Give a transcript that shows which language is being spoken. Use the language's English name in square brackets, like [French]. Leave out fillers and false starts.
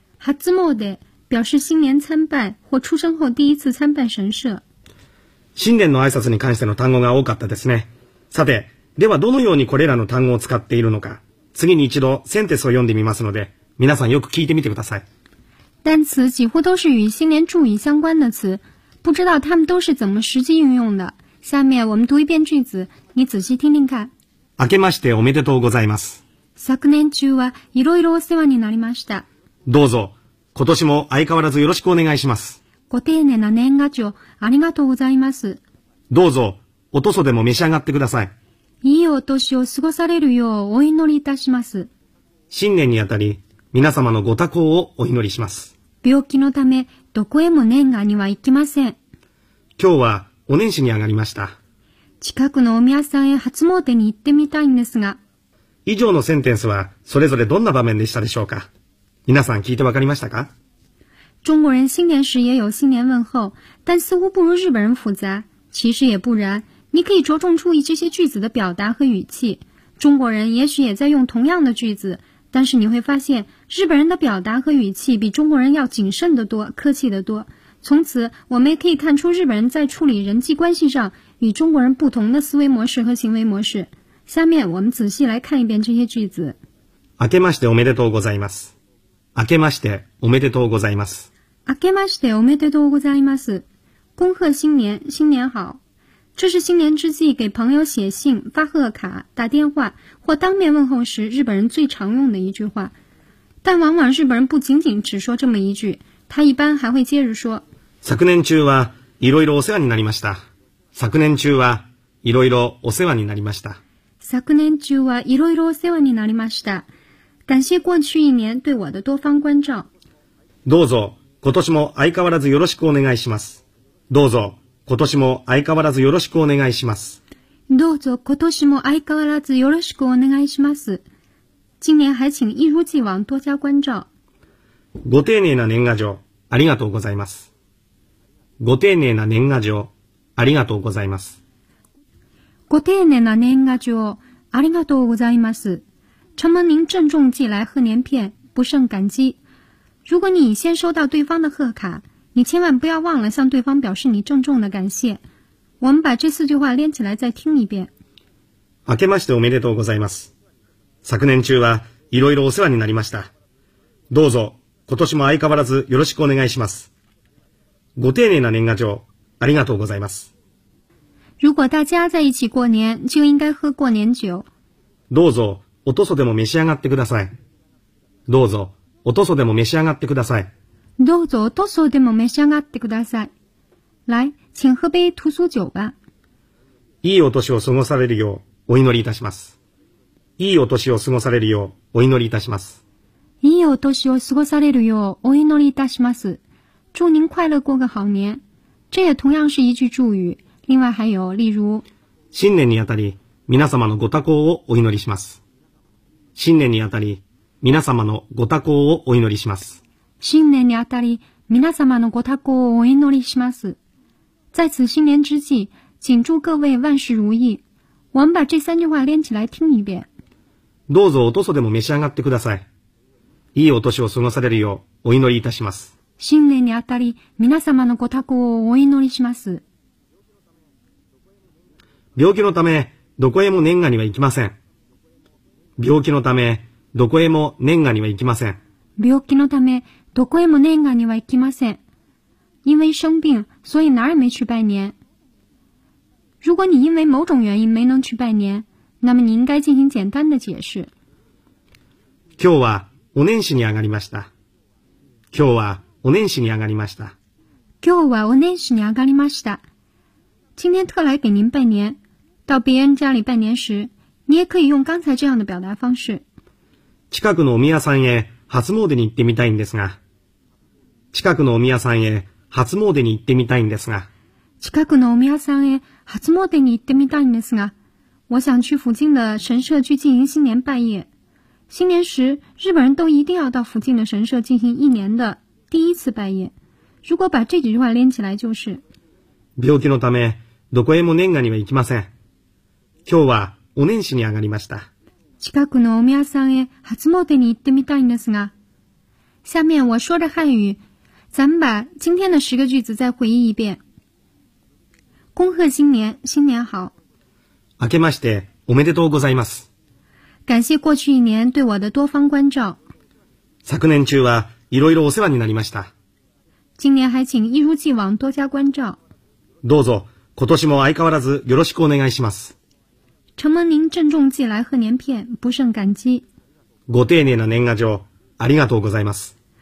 [Chinese] 初詣，表示新年参拜或出生后第一次参拜神社。 [Japanese] 新年の挨拶に関しての単語が多かったですね。さて、ではどのようにこれらの単語を使っているのか、次に一度センテスを読んでみますので、皆さんよく聞いてみてください。 [Chinese] 单词几乎都是与新年祝语相关的词，不知道他们都是怎么实际运用的。下面我们读一遍句子，你仔细听听看。 [Japanese] 明けましておめでとうございます。昨年中はいろいろお世話になりました。どうぞ、今年も相変わらずよろしくお願いします。ご丁寧な年賀状、ありがとうございます。どうぞ、おとそでも召し上がってください。いいお年を過ごされるようお祈りいたします。新年にあたり、皆様のご多幸をお祈りします。病気のため、どこへも年賀には行きません。今日は、お年始に上がりました。近くのお宮さんへ初詣に行ってみたいんですが。以上のセンテンスはそれぞれどんな場面でしたでしょうか。皆さん聞いてわかりましたか。 [Chinese] 中国人新年时也有新年问候，但似乎不如日本人复杂。其实也不然，你可以着重注意这些句子的表达和语气。中国人也许也在用同样的句子，但是你会发现日本人的表达和语气比中国人要谨慎得多，客气得多。从此我们也可以看出日本人在处理人际关系上与中国人不同的思维模式和行为模式。下面我们仔细来看一遍这些句子。 [Japanese] 明けましておめでとうございます。明けましておめでとうございます。明けましておめでとうございます。 [Chinese] 恭贺新年，新年好。这是新年之际给朋友写信、发贺卡、打电话或当面问候时日本人最常用的一句话。但往往日本人不仅仅只说这么一句，他一般还会接着说。 [Japanese] 昨年中はいろいろお世話になりました。昨年中はいろいろお世話になりました。昨年中はいろいろお世話になりました。 [Chinese] 感謝过去一年对我的多方关照。 [Japanese] どうぞ今年も相変わらずよろしくお願いします。どうぞ今年も相変わらずよろしくお願いします。どうぞ今年も相変わらずよろしくお願いします。 [Chinese] 今年还请一如既往多加关照。 [Japanese] ご丁寧な年賀状ありがとうございます。ご丁寧な年賀状ありがとうございます。ご丁寧な年賀状ありがとうございます。 [Chinese] 承蒙您郑重寄来贺年片，不胜感激。如果你已先收到对方的贺卡，你千万不要忘了向对方表示你郑重的感谢。我们把这四句话连起来再听一遍。 [Japanese] 明けましておめでとうございます。昨年中はいろいろお世話になりました。どうぞ今年も相変わらずよろしくお願いします。ご丁寧な年賀状ありがとうございます。 [Chinese] 如果大家在一起过年，就应该喝过年酒。 [Japanese] どうぞ。おとそでも召し上がってください。どうぞ、おとそでも召し上がってください。どうぞ、おとそでも召し上がってください。 [Chinese] 来、请喝杯屠苏酒吧。 [Japanese] いいお年を過ごされるようお祈りいたします。いいお年を過ごされるようお祈りいたします。いいお年を過ごされるようお祈りいたします。 [Chinese] 祝您快乐过个好年。这也同样是一句祝语。另外还有例如。 [Japanese] 新年にあたり、皆様のご多幸をお祈りします。新年にあたり、皆様のご多幸をお祈りします。新年にあたり、皆様のご多幸をお祈りします。 [Chinese] 在此新年之际、请祝各位万事如意。我们把这三句话连起来听一遍。 [Japanese] どうぞおとそでも召し上がってください。いいお年を過ごされるようお祈りいたします。新年にあたり、皆様のご多幸をお祈りします。病気のため、どこへも年賀には行きません。病気のためどこへも年賀には行きません。病気のためどこへも年賀には行きません。 [Chinese] 因为生病，所以哪儿也没去拜年。如果你因为某种原因没能去拜年，那么你应该进行简单的解释。 [Japanese] 今日はお年始に上がりました。今日はお年始に上がりました。今日はお年始に上がりました。 [Chinese] 今天特来给您拜年。到别人家里拜年时。你也可以用刚才这样的表达方式。 [Japanese] 近くのお宮さんへ初詣に行ってみたいんですが。近くのお宮さんへ初詣に行ってみたいんですが。近くのお宮さんへ初詣に行ってみたいんですが。 [Chinese] 我想去附近的神社去进行新年拜谒。新年时，日本人都一定要到附近的神社进行一年的第一次拜谒。如果把这几句话连起来，就是。 [Japanese] 病気のためどこへも年賀には行きません。今日は。お年始に上がりました。近くのお宮さんへ初詣に行ってみたいんですが。 [Chinese] 下面我说着汉语，咱们把今天的十个句子再回忆一遍。恭贺新年，新年好。 [Japanese] 明けましておめでとうございます。 [Chinese] 感谢过去一年对我的多方关照。 [Japanese] 昨年中はいろいろお世話になりました。 [Chinese] 今年还请一如既往多加关照。 [Japanese] どうぞ今年も相変わらずよろしくお願いします。 [Chinese] 承蒙您郑重寄来贺年片，不胜感激。 [Japanese] ご丁寧な年賀状、ありがとうございます。